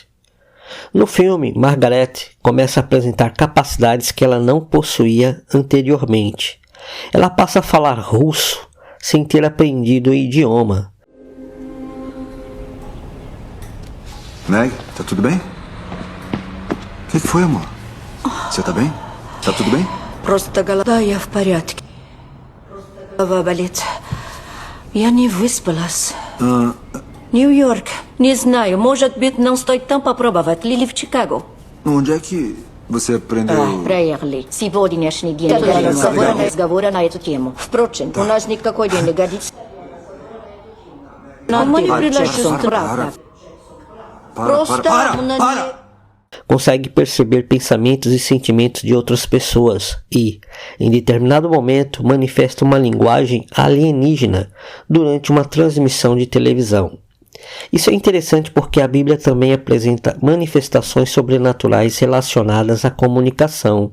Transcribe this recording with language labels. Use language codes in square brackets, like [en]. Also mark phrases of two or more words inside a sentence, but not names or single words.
[pt] No filme, Margaret começa a apresentar capacidades que ela não possuía anteriormente. Ela passa a falar russo sem ter aprendido o idioma. Meg, tá tudo bem? O que foi, amor? Você tá bem? Tá tudo bem? [ru] Просто голова, я в порядке. Голова болит. Я не выспалась. Нью-Йорк. Не знаю, может быть, não стоит там попробовать. Или в Чикаго. [pt] Onde é que você aprendeu? [ru] Проехали. Сегодняшний день. Разговора на эту тему. Впрочем, у нас никакой день не годится. Но мы не предложим. Правда. Просто... [pt] Consegue perceber pensamentos e sentimentos de outras pessoas e, em determinado momento, manifesta uma linguagem alienígena durante uma transmissão de televisão. Isso é interessante porque a Bíblia também apresenta manifestações sobrenaturais relacionadas à comunicação.